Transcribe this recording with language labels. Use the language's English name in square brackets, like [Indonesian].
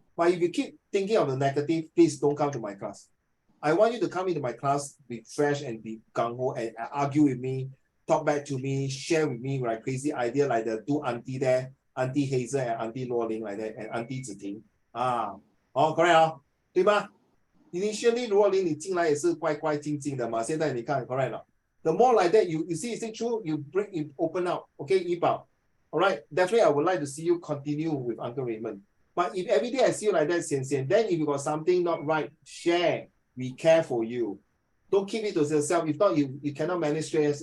[English] But if you keep thinking of the negative, please don't come to my class. I want you to come into my class, be fresh and be gung-ho and argue with me, talk back to me, share with me like crazy idea like the two auntie there, Auntie Hazel and Auntie Luo Ling like that, and Auntie Ziting. [Chinese] Correct 对吗 ？Initially 罗琳你进来也是乖乖静静的嘛，现在你看 correct 了。 [English] The more like that you see it's true, you open up, okay, Yi Bao. All right, definitely I would like to see you continue with Uncle Raymond. But if every day I see you like that, Sian, then if you got something not right, share. We care for you. Don't keep it to yourself. If not, you cannot manage stress.